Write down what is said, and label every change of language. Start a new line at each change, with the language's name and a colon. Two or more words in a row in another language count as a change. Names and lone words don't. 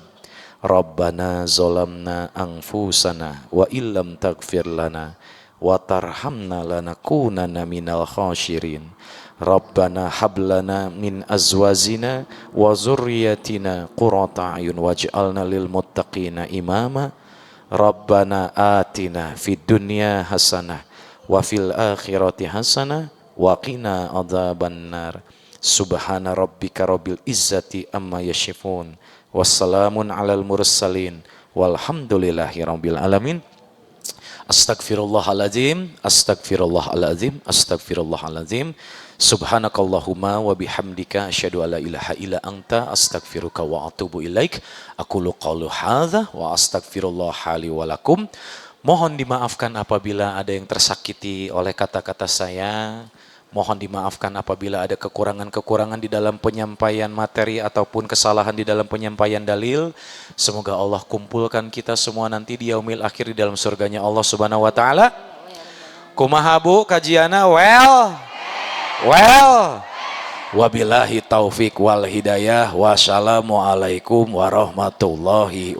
Arabic: ربنا ظلمنا أنفسنا وإن لم تغفر لنا وترحمنا لنكونن من الخاسرين. ربنا هب لنا من أزواجنا وذرياتنا قرة أعين واجعلنا للمتقين إماما. ربنا آتنا في الدنيا حسنة وفي الآخرة حسنة وقنا عذاب النار. سبحان ربك رب العزة عما يصفون. وسلام على المرسلين. والحمد لله رب العالمين. أستغفر الله العظيم، أستغفر الله العظيم، أستغفر الله العظيم. سبحانك اللهم وبحمدك أشهد أن لا إله إلا أنت أستغفرك وأتوب إليك. أقول قولي هذا وأستغفر الله لي ولكم.
Indonesian: Mohon dimaafkan apabila ada yang tersakiti oleh kata-kata saya. Mohon dimaafkan apabila ada kekurangan-kekurangan di dalam penyampaian materi ataupun kesalahan di dalam penyampaian dalil. Semoga Allah kumpulkan kita semua nanti di
Arabic: يوم الآخر
Indonesian: di dalam surganya Allah
Arabic: سبحانه وتعالى.
Sundanese: Kumaha Bu kajiana? Well.
Arabic: وبالله التوفيق والهداية. والسلام عليكم ورحمة الله وبركاته.